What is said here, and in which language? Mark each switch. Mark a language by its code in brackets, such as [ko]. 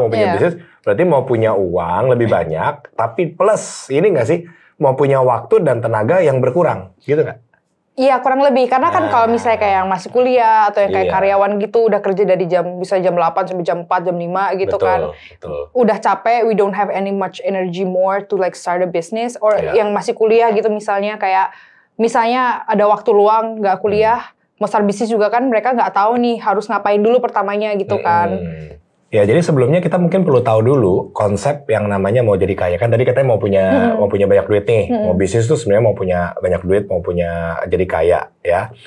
[id] Mau punya bisnis, berarti mau punya uang lebih banyak, tapi plus, ini nggak sih, mau punya waktu dan tenaga yang berkurang, gitu nggak? Iya, kurang lebih. Karena kan kalau misalnya kayak yang masih kuliah atau yang kayak karyawan gitu udah kerja dari bisa jam 8 sampai jam 4, jam 5 gitu kan. Betul. Udah capek, [en] we don't have any much energy more to like start a business. [id] Or yang masih kuliah gitu misalnya kayak, misalnya ada waktu luang nggak kuliah, mau start bisnis juga kan mereka nggak tahu nih harus ngapain dulu pertamanya gitu kan. Ya, jadi sebelumnya kita mungkin perlu tahu dulu konsep yang namanya mau jadi kaya. Kan tadi katanya mau punya banyak duit nih. Mau bisnis tuh sebenarnya mau punya banyak duit, mau punya jadi kaya ya.